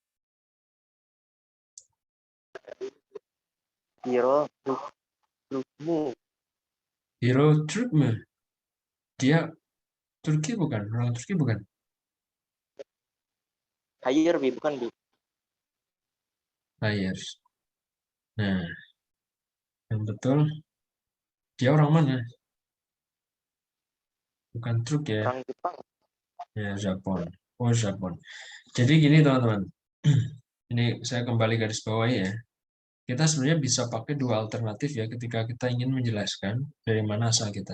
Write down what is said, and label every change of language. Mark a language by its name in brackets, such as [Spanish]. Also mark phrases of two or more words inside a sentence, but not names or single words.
[Turkish] Hiro Rukmu. Hero Türk mü? [Indonesian] Dia Turki bukan? Orang Turki bukan? [Turkish] Hayır bir, [Indonesian] bukan bir. [Turkish] Hayır. [Indonesian] Nah, yang betul. Dia orang mana? Bukan Turk ya? Orang Jepang. Ya, [Turkish] Japon. Oh, Japon. [Indonesian] Jadi gini teman-teman. Ini saya kembali garis bawahi ya. Kita sebenarnya bisa pakai dua alternatif ya ketika kita ingin menjelaskan dari mana asal kita.